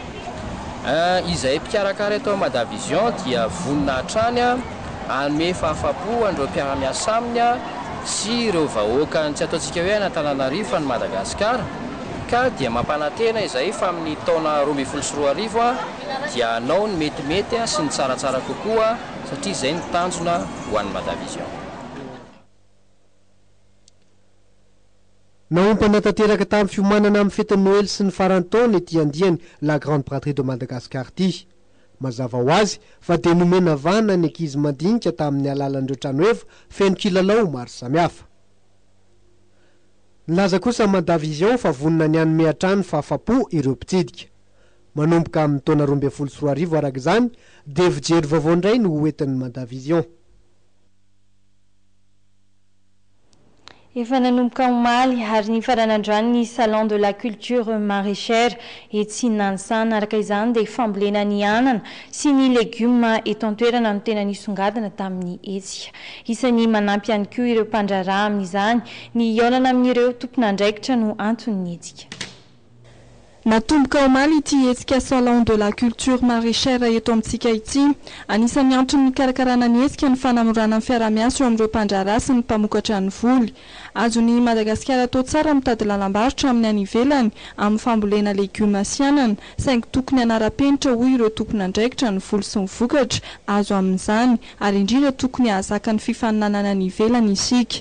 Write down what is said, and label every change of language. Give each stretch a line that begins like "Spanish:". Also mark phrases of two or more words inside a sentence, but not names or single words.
Malagasy: Izay mpikarakara eto Madavision dia vonina hatrany hanome fahafa-po an'ireo mpiara-miasa aminy sy ireo vahoaka tsy ataontsika hoe Antananarivo fa ny Madagasikara troika dia mampanantena izay fa amin'ny taona 2024 dia anao ny metimety sy ny tsaratsara kokoa satria izay ny tanjona ho an'ny Madavision. Naompana tanteraka tamin'ny fiomanana amin'ny fety Noël sy ny farantaona ety andiany
French: la grande patrie de Madagascar
Malagasy: ity. Mazava ho azy fa dia nomena vana ny ankizy mandinika tamin'ny alalan'ireo tranoeva feno kilalao maro samihafa. Nilaza kosa Madavision fa vonina ny hanome hatrany fahafapo ireo mpitsidika. Manomboka amin'ny taona 2024 araka izany dia fijery vaovao indray no hoentin'ny Madavision. Efa nanomboka omaly ary ny faran'androany ny salon de la culture maraîchère etsy Nansana araka izany dia fambolena ny anana sy ny legioma eto an-toerana no tena nisongadina tamin'ny etsika. Isan'ny manampy ihany koa ireo mpandraharaha amin'izany ny hiaolana amin'ireo tompon'andraikitra no anton'ny etsika. Natomboka omaly ity hetsika salon de la culture maraîchère eto amintsika ity. Anisan'ny antony nikarakarana ny hetsika ny fanamorana ny fiara-miasa eo amin'ireo mpandraharaha sy ny mpamokatra ny voly. Azony Madagasikara atao tsara mitady lalam-barotra amin'ny any ivelany amin'ny fambolena legioma sy anana, saingy tokony hanara-penitra hoy ireo tompon'andraikitra ny voly sy ny vokatra azo amin'izany ary indrindra tokony ahazaka ny fifaninanana any ivelany isika.